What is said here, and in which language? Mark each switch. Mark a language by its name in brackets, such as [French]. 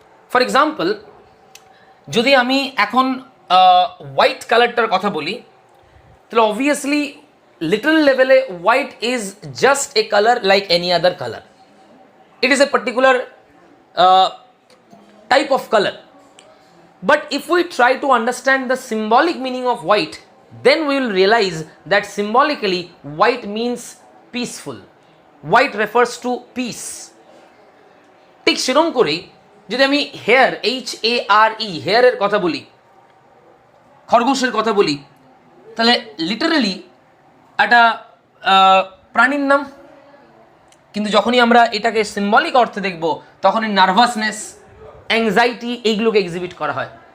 [Bangla] For example, যদি আমি এখন হোয়াইট কালারটার কথা বলি, তাহলে অবভিয়াসলি লিটারাল লেভেলে [English] White is just a colour like any other colour. It is a particular type of color. But if we try to understand the symbolic meaning of white, then we will realize that symbolically white means peaceful. White refers to peace. [Bangla] ঠিক সেরকম করেই যদি আমি hair, HARE, হেয়ারের কথা বলি, খরগোশের কথা বলি, তাহলে লিটারালি একটা প্রাণীর নাম, কিন্তু যখনই আমরা এটাকে সিম্বলিক অর্থে দেখব তখনই নার্ভাসনেস, অ্যাংজাইটি এইগুলোকে এক্সিবিট করা হয়।